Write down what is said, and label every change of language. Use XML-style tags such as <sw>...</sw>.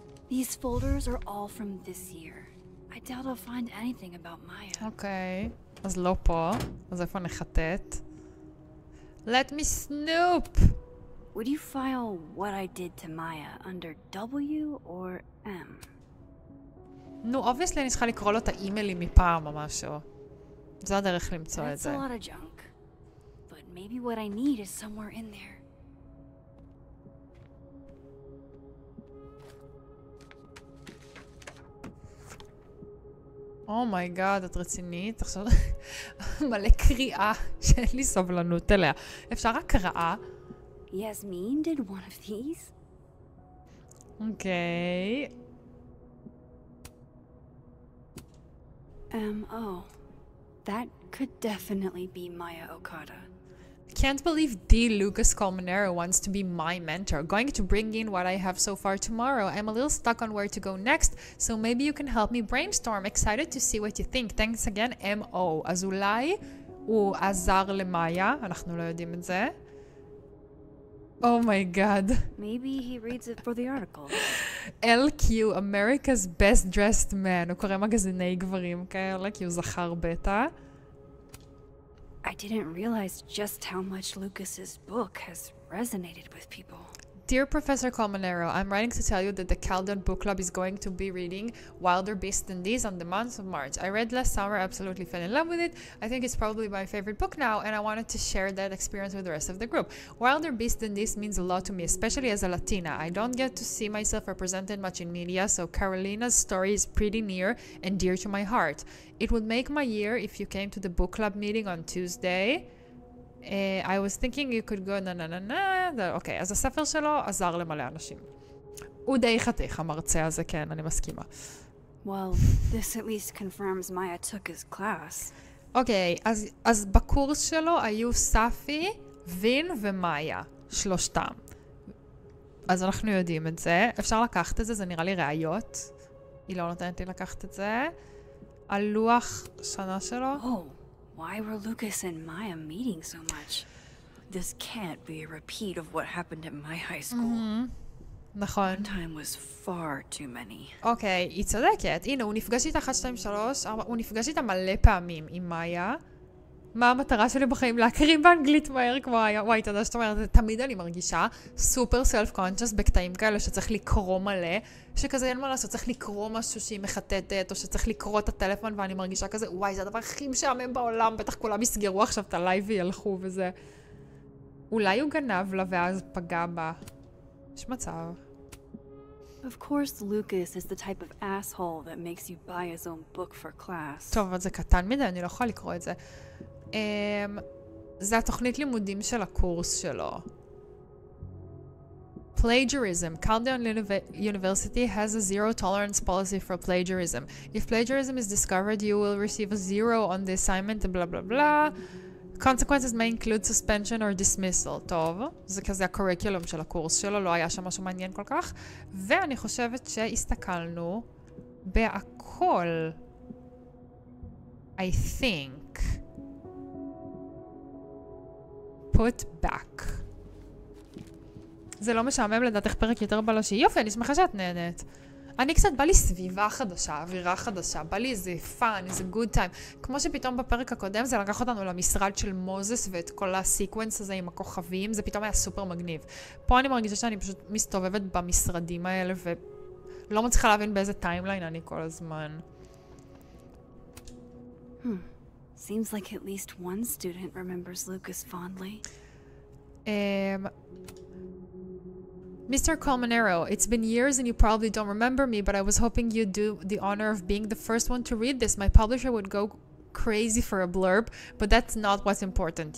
<en>These folders are all from this year. I doubt I'll find anything about Maya.</en> <he>אוקיי, אז לא פה. אז איפה נחטט?</he> <en>Let me snoop! Would you file what I did to Maya under W or M?</en> <he>נו, obviously אני צריכה לקרוא לו את האימיילים מפעם או משהו. זה הדרך למצוא את זה.</he> <en>That's a lot of junk. But maybe what I need is somewhere in there.</en> <he>אומייגאד, את רצינית? עכשיו מלא קריאה שאין לי סבלנות אליה. אפשר רק קראה?</he> <en>Yasmin did one of these.</en> <he>אוקיי.</he> <en>M.O. That could definitely be Maya Okada. Can't believe D. Lucas Colmenero wants to be my mentor. Going to bring in what I have so far tomorrow. I'm a little stuck on where to go next, so maybe you can help me brainstorm. Excited to see what you think. Thanks again, M.O.</en> <he>אז אולי הוא עזר למאיה, אנחנו לא יודעים את זה.</he> <en>Oh my god. Maybe he reads it for the article. LQ, America's best dressed man.</en> <he>הוא קורא מגזיני גברים כאלה, כי הוא זכר בטא.</he> <en>I didn't realize just how much Lucas's book has resonated with people. Dear Professor Colmenero, I'm writing to tell you that the Chaldean Book Club is going to be reading Wilder Beasts Than These on the month of March. I read last summer, absolutely fell in love with it. I think it's probably my favorite book now, and I wanted to share that experience with the rest of the group. Wilder Beasts Than These means a lot to me, especially as a Latina. I don't get to see myself represented much in media, so Carolina's story is pretty near and dear to my heart. It would make my year if you came to the book club meeting on Tuesday. I was thinking you could go</en> <he>אוקיי, אז הספר שלו עזר למלא אנשים. הוא די חתיך, המרצה הזה, כן, אני מסכימה.</he> <en>Well, this at least confirms Maya took his class.</en> <he>אוקיי, אז בקורס שלו היו ספי, וין ומאיה, שלושתם. אז אנחנו יודעים את זה. אפשר לקחת את זה, זה נראה לי ראיות. היא לא נותנת לי לקחת את זה. הלוח שנה שלו.</he> <en>Why were Lucas and Maya meeting so much? This can't be a repeat of what happened at my high school.</en> <he>נכון.</he> <en>One time was far too many.</en> <he>אוקיי, היא צודקת. הנה, הוא נפגש איתה 1, 2, 3, הוא נפגש איתה מלא פעמים עם מאיה. מה המטרה שלי בחיים? להקריא באנגלית מהר כמו מאיה. וואי, אתה יודע שאת אומרת, תמיד אני מרגישה סופר סלף קונצ'ס בקטעים כאלה שצריך לקרוא מלא, שכזה אין מה לעשות, צריך לקרוא משהו שהיא מחטטת, או שצריך לקרוא את הטלפון, ואני מרגישה כזה, וואי, זה הדבר הכי משעמם בעולם, בטח כולם יסגרו עכשיו את הלייב וילכו וזה. אולי הוא גנב לה ואז פגע בה. יש מצב.</he> <en>Of course, Lucas is the type of asshole that makes you buy his own book for class.</en> <he>טוב, אבל זה קטן מדי, אני לא יכולה לקרוא את זה. זה התוכנית לימודים של הקורס שלו.</he> <en>Plagiarism. Chaldean University has a zero tolerance policy for plagiarism. If plagiarism is discovered, you will receive a 0 on the assignment and blah blah blah. Consequences may include suspension or dismissal.</en> <he>טוב, זה כזה הקוריקולום של הקורס שלו, לא היה שם משהו מעניין כל כך. ואני חושבת שהסתכלנו בהכל.</he> <en>I think. put back.</en> <he>זה לא משעמם לדעתך פרק יותר בלשי. יופי, אני שמחה שאת נהנית. אני קצת בא לי סביבה חדשה, אווירה חדשה, בא לי איזה פאן, איזה גוד טיים. כמו שפתאום בפרק הקודם זה לקח אותנו למשרד של מוזס ואת כל הסיקוונס הזה עם הכוכבים, זה פתאום היה סופר מגניב. פה אני מרגישה שאני פשוט מסתובבת במשרדים האלה ולא מצליחה להבין באיזה טיימליין אני כל הזמן.</he> <en>Seems like at least one student remembers Lucas fondly. Mr. Colmenero, it's been years and you probably don't remember me, but I was hoping you'd do the honor of being the first one to read this. My publisher would go crazy for a blurb, but that's not what's important.</en>